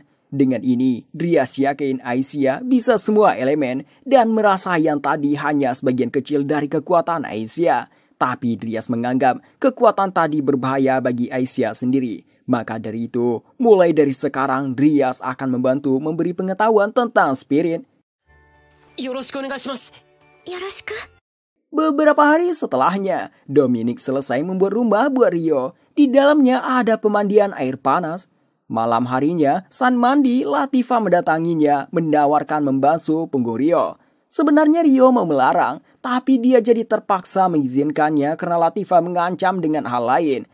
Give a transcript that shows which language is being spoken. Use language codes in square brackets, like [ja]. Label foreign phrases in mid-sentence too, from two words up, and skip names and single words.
[id] Dengan ini, Drias yakin Aicia bisa semua elemen dan merasa yang tadi hanya sebagian kecil dari kekuatan Aicia. Tapi Drias menganggap kekuatan tadi berbahaya bagi Aicia sendiri. Maka dari itu, mulai dari sekarang Drias akan membantu memberi pengetahuan tentang spirit. [ja] よろしくお願いします. Yoroshiku. [id] Beberapa hari setelahnya, Dominic selesai membuat rumah buat Ryo. Di dalamnya ada pemandian air panas. Malam harinya, saat mandi, Latifa mendatanginya, menawarkan membasuh punggung Ryo. Sebenarnya Ryo mau melarang, tapi dia jadi terpaksa mengizinkannya karena Latifa mengancam dengan hal lain.